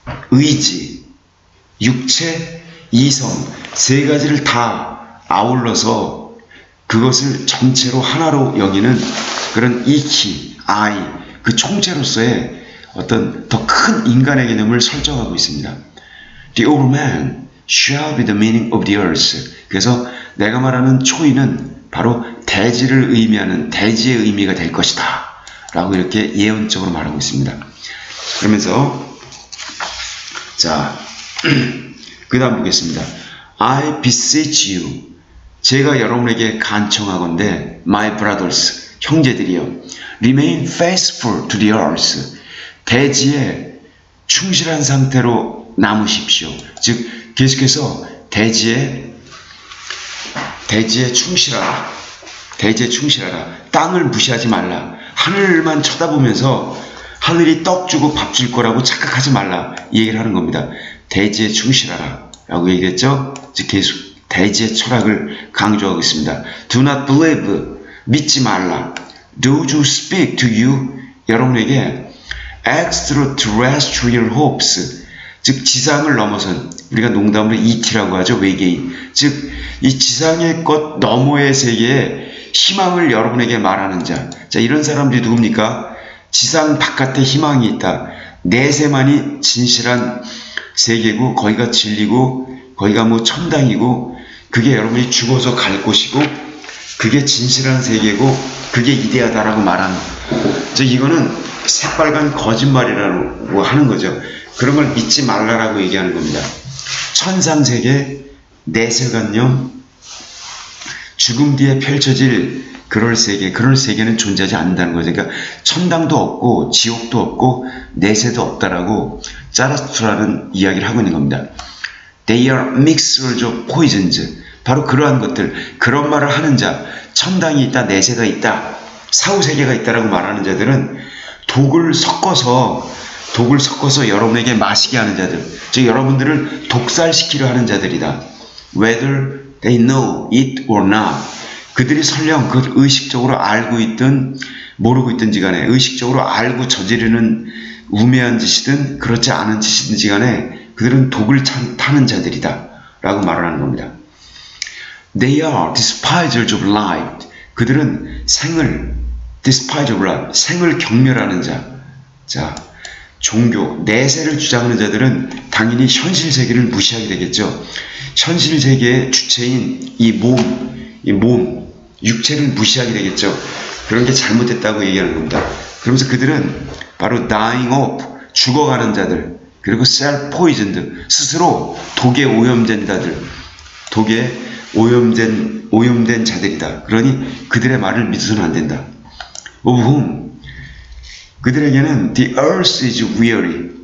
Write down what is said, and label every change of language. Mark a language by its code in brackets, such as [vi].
[ko] 의지, 육체, 이성 세 가지를 다 아울러서 그것을 전체로 하나로 여기는 그런 이키, 아이, 그 총체로서의 어떤 더 큰 인간의 개념을 설정하고 있습니다. [en] The old man shall be the meaning of the earth. [ko] 그래서 내가 말하는 초인은 바로 대지를 의미하는 대지의 의미가 될 것이다 라고 이렇게 예언적으로 말하고 있습니다. 그러면서 자 그 다음 보겠습니다. [en] I beseech you, [ko] 제가 여러분에게 간청하건대, [en] my brothers, [ko] 형제들이여, [en] remain faithful to the earth, [ko] 대지에 충실한 상태로 남으십시오. 즉 계속해서 대지에 충실하라. 대지에 충실하라. 땅을 무시하지 말라. 하늘만 쳐다보면서 하늘이 떡 주고 밥 줄 거라고 착각하지 말라, 이 얘기를 하는 겁니다. 대지에 충실하라 라고 얘기했죠. 즉 계속 대지의 철학을 강조하고 있습니다. [en] Do not believe, [ko] 믿지 말라. [en] Those who speak to you, [ko] 여러분에게 [en] extraterrestrial hopes, [ko] 즉 지상을 넘어선, 우리가 농담으로 ET라고 하죠, 외계인. 즉 이 지상의 것 너머의 세계에 희망을 여러분에게 말하는 자. 자, 이런 사람들이 누굽니까? 지상 바깥에 희망이 있다. 내세만이 진실한 세계고, 거기가 진리고, 거기가 뭐 천당이고, 그게 여러분이 죽어서 갈 곳이고, 그게 진실한 세계고, 그게 이데아다라고 말하는, 즉 이거는 새빨간 거짓말이라고 하는 거죠. 그런 걸 믿지 말라라고 얘기하는 겁니다. 천상세계, 내세관념, 죽음 뒤에 펼쳐질 그럴 세계는 존재하지 않는다는 거죠. 그러니까 천당도 없고 지옥도 없고 내세도 없다라고 자라스트라는 이야기를 하고 있는 겁니다. [en] They are mixtures of poisons. [ko] 바로 그러한 것들, 그런 말을 하는 자, 천당이 있다, 내세가 있다, 사후세계가 있다라고 말하는 자들은 독을 섞어서 여러분에게 마시게 하는 자들, 즉 여러분들을 독살시키려 하는 자들이다. [en] Whether they know it or not. [ko] 그들이 설령 그걸 의식적으로 알고 있든 모르고 있든지 간에, 의식적으로 알고 저지르는 우매한 짓이든 그렇지 않은 짓이든지 간에 그들은 독을 타는 자들이다 라고 말을 하는 겁니다. [en] They are despisers of life. [ko] 그들은 [en] despisers of life, [ko] 생을 경멸하는 자. 자, 종교, 내세를 주장하는 자들은 당연히 현실 세계를 무시하게 되겠죠. 현실 세계의 주체인 이 몸, 육체를 무시하게 되겠죠. 그런 게 잘못됐다고 얘기하는 겁니다. 그러면서 그들은 바로 [en] dying off, [ko] 죽어가는 자들, 그리고 self-poisoned, 스스로 독에 오염된 자들, 독에 오염된 자들이다. 그러니 그들의 말을 믿어서는 안 된다. [en] Of whom? [ko] 그들에게는 [en] the earth is weary.